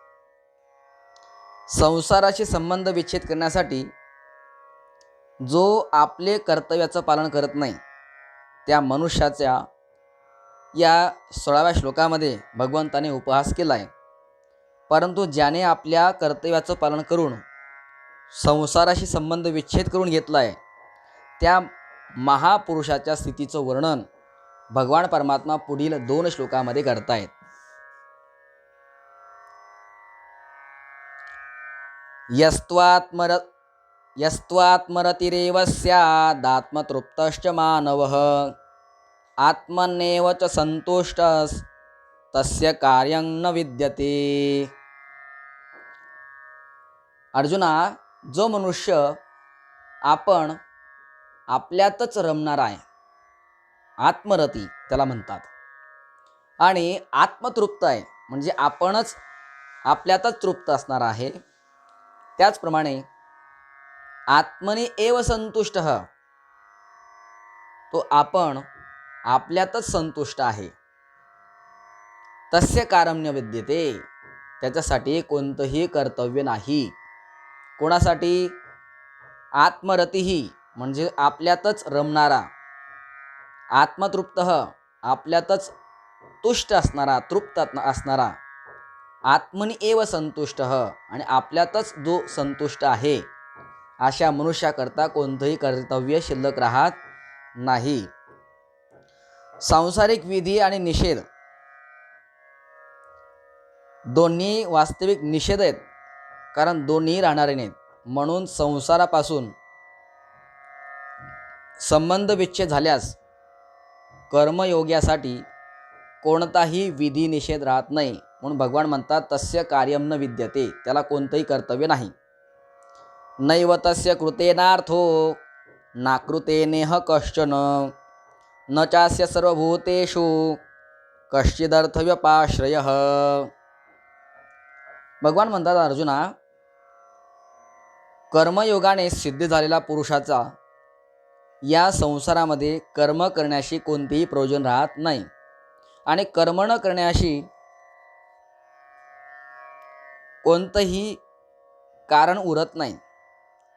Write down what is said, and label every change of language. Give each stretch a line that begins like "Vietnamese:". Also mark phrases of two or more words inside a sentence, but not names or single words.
Marathi: संसाराशी संबंध विच्छेद करण्यासाठी जो आपले कर्तव्याचं पालन करत नाही त्या मनुष्याच्या या 16व्या श्लोकामध्ये भगवंताने उपहास केला आहे. परंतु ज्याने आपल्या कर्तव्याचं पालन करून संसाराशी संबंध विच्छेद करून घेतला आहे त्या महापुरुषाच्या स्थितीचं वर्णन भगवान परमात्मा पुढील 2 श्लोकामध्ये करतायत.
Sanskrit: यस्त्वात्मरतिरेव स्यादात्मतृप्तश्च मानवः आत्मन्येव च संतुष्टस् तस्य कार्यं न विद्यते.
Marathi: अर्जुना, जो मनुष्य आपण आपल्यातच रमणारा आहे, आत्मरती त्याला म्हणतात, आणि आत्मतृप्त आहे म्हणजे आपणच आपल्यातच तृप्त असणार आहे, त्याचप्रमाणे
Sanskrit: आत्मनि एव संतुष्ट,
Marathi: तो आपण आपल्यातच संतुष्ट आहे.
Sanskrit: तस्य कार्यं न विद्यते,
Marathi: त्याच्यासाठी कोणतंही कर्तव्य नाही. कोणासाठी? आत्मरतीही म्हणजे आपल्यातच रमणारा, आत्मतृप्त आपल्यातच तुष्ट असणारा, तृप्त असणारा,
Sanskrit: आत्मनि एव संतुष्ट
Marathi: आणि आपल्यातच जो संतुष्ट आहे अशा मनुष्याकरता कोणतंही कर्तव्य शिल्लक राहत नाही. सांसारिक विधी आणि निषेध दोन्ही वास्तविक निषेध आहेत, कारण दोन्ही राहणारे नाहीत. म्हणून संसारापासून संबंध विच्छेद झाल्यास कर्मयोग्यासाठी कोणताही विधी निषेध राहत नाही. म्हणून भगवान म्हणतात
Sanskrit: तस्य कार्यं न विद्यते,
Marathi: त्याला कोणतंही कर्तव्य नाही.
Sanskrit: नैव तस्य कृतेनार्थो नाकृतेनेह कश्चन न चास्य सर्वभूतेषु कश्चिदर्थव्यपाश्रयः.
Marathi: भगवान म्हणतात अर्जुना, कर्मयोगाने सिद्ध झालेला पुरुषाचा या संसारामध्ये कर्म करण्याशी कोणतेही प्रयोजन राहत नाही आणि कर्म न करण्याशी कोणतंही कारण उरत नाही.